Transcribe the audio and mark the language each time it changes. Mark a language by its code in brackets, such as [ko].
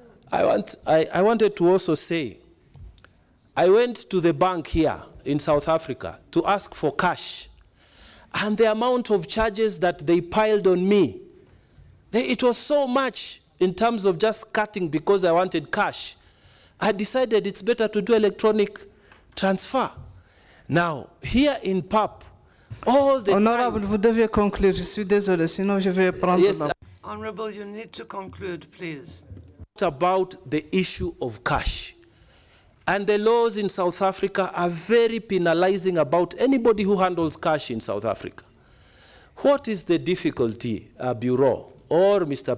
[en] I wanted to also say, I went to the bank here in South Africa to ask for cash, and the amount of charges that they piled on me, it was so much in terms of just cutting because I wanted cash. I decided it's better to do electronic transfer. Now, here in PAP, all the [fr] Honorable, vous devez conclure. Je suis désolé, sinon je vais prendre la... [en] Honorable, you need to conclude, please. About the issue of cash. And the laws in South Africa are very penalizing about anybody who handles cash in South Africa. What is the difficulty, Bureau or Mr.